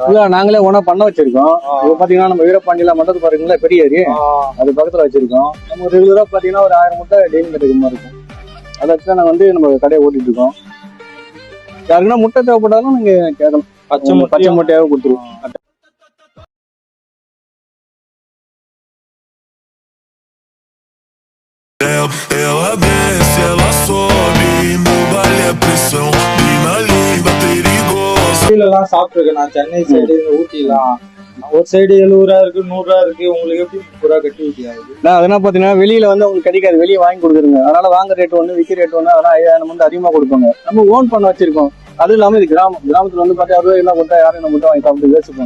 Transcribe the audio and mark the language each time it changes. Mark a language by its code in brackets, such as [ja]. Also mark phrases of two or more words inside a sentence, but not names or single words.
[ta] இல்ல நாங்களே ஓனா பண்ண வச்சிருக்கோம். இப்போ பாத்தீங்கன்னா நம்ம வீரபாண்டியில மண்டது பாருங்களா, பெரிய ஏரி அது பக்கத்துல வச்சிருக்கோம். நம்ம ரெகுலரா பாத்தீங்கன்னா ஒரு 1000 முட்டை டெய்லி கிடைக்கிற மாதிரி இருக்கும். அதை வச்சுதான் நாங்க வந்து நம்ம கடையை ஓட்டிட்டு இருக்கோம். யாருக்குன்னா முட்டை தேவைப்பட்டாலும் நீங்க கேட்கலாம். பச்சை முட்டையாவே கொடுத்துருவோம். [pt] Ela desce, ela sobe, no baile é pressão, mina linda, perigosa. [ta] ஊட்டிலாம் சாப்பிட்டுருக்கேன் நான். சென்னை சைடு, இந்த ஊட்டிலாம் ஒரு சைடு 70 ரூபா இருக்கு, 100 ரூபா இருக்கு. உங்களுக்கு எப்படி 30 ரூபா கட்டி ஊட்டியாகுது? அதெல்லாம் பாத்தீங்கன்னா வெளியில வந்து உங்களுக்கு கிடைக்காது, வெளியே வாங்கி கொடுக்குறீங்க. அதனால வாங்க ரேட் ஒண்ணு, விற்க ரேட் ஒண்ணு. அதெல்லாம் 5000 வந்து அதிகமா கொடுப்பாங்க. நம்ம ஓன் பண்ண வச்சிருக்கோம். அது இல்லாம இது கிராமத்துல வந்து பார்த்தா 60 ரூபாய் கொடுத்தா யாரும் நம்ம முட்டை வாங்கி சாப்பிட்டு யோசிப்பாங்க.